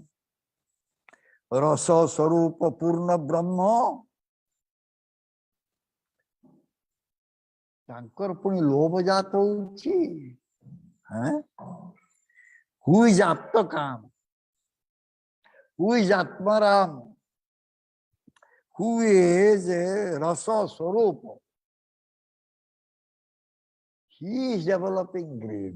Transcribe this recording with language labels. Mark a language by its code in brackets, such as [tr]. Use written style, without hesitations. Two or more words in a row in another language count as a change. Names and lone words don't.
[or] ରସ ସ୍ୱରୂପ ପୂର୍ଣ୍ଣ ବ୍ରହ୍ମ ତାଙ୍କର ପୁଣି ଲୋଭ ଜାତ ହଉଛି [en] who is [or] ଆପ୍ତ କାମ [en] who is [or] ଆତ୍ମାରାମ [en] who is rasa swarupa. He is developing greed.